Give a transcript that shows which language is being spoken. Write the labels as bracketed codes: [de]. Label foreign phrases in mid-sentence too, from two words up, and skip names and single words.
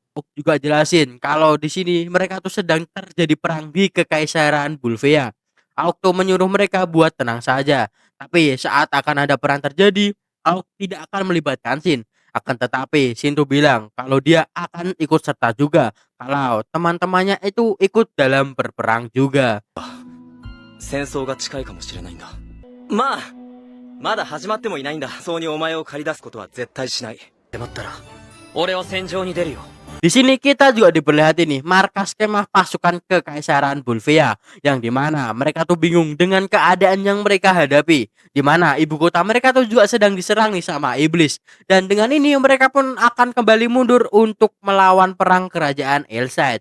[id] Aku juga jelasin kalau di sini mereka tuh sedang terjadi perang di Kekaisaran Bulfea. Aokto menyuruh mereka buat tenang saja. Tapi saat akan ada perang terjadi, Aokto tidak akan melibatkan Shin. Akan tetapi Shinto bilang kalau dia akan ikut serta juga kalau teman-temannya itu ikut dalam berperang juga. [ja] 戦争が近いかもしれないんだ。まあ、まだ始まってもいないんだ。そうにお前を駆り出すことは絶対しない。迫ったら、俺は戦場に出るよ。 [id] Di sini kita juga diperlihatin nih markas kemah pasukan Kekaisaran Bulfea yang dimana mereka tuh bingung dengan keadaan yang mereka hadapi, dimana ibu kota mereka tuh juga sedang diserang nih sama iblis, dan dengan ini mereka pun akan kembali mundur untuk melawan perang kerajaan Elset.